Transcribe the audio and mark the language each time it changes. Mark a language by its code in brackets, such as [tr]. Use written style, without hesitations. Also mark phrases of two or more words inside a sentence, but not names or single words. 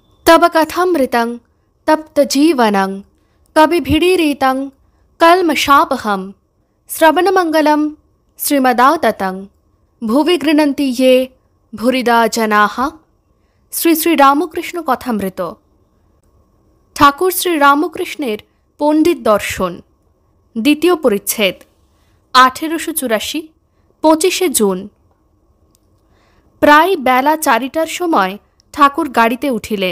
[sa] तब कथामृतं तप्तजीवनं कविभिडीरितं कल्मषापहं श्रवणमंगलं श्रीमदाततं भुवि गृह्णन्ति ये भूरिदा जनाः। [bn] শ্রী শ্রী রামকৃষ্ণ কথামৃত। ঠাকুর শ্রী রামকৃষ্ণের পণ্ডিত দর্শন, দ্বিতীয় পরিচ্ছেদ, 1884, 25শে জুন। প্রায় বেলা 4টার সময় ঠাকুর গাড়িতে উঠিলেন।